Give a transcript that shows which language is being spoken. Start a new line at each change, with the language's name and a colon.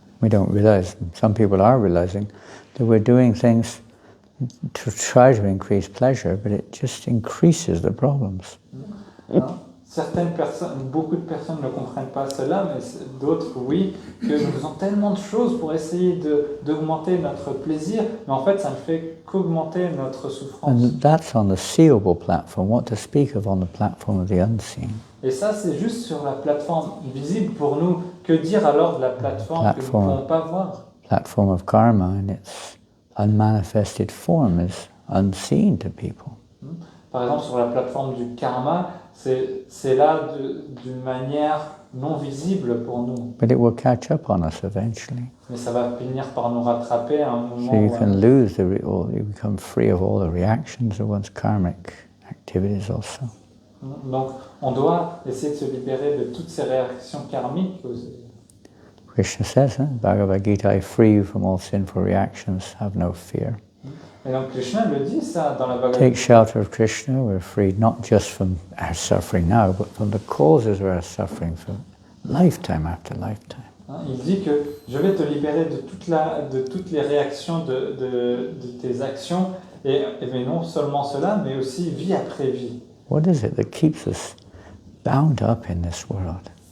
English: We don't realize, some people are realizing, that we're doing things to try to increase pleasure, but it just increases the problems.
French: Certaines personnes, beaucoup de personnes ne comprennent pas cela, mais d'autres, oui, que nous faisons tellement de choses pour essayer d'augmenter notre plaisir, mais en fait, ça ne fait qu'augmenter notre souffrance.
English: And that's on the seeable platform. What to speak of on the platform of the unseen?
French: Et ça, c'est juste sur la plateforme visible pour nous. Que dire alors de la plateforme que nous ne pouvons pas voir?
English: Platform of karma, and its unmanifested form is unseen to people.
French: Par exemple, sur la plateforme du karma, c'est là d'une manière non visible pour nous.
English: But it will catch up on us eventually.
French: Mais ça va finir par nous rattraper à un moment
English: So you
French: où
English: can lose you become free of all the reactions of one's karmic activities also.
French: Donc, on doit essayer de se libérer de toutes ces réactions karmiques.
English: Krishna says, Bhagavad Gita, I free you from all sinful reactions, have no fear.
French: Et donc Krishna le dit ça dans la Bhagavad Gita.
English: Take shelter of Krishna, we're freed not just from our suffering now, but from the causes of our suffering for lifetime after lifetime.
French: Il dit que je vais te libérer de toutes les réactions de tes actions, et non seulement cela, mais aussi vie après vie.
English: What is it that keeps us bound up in this world?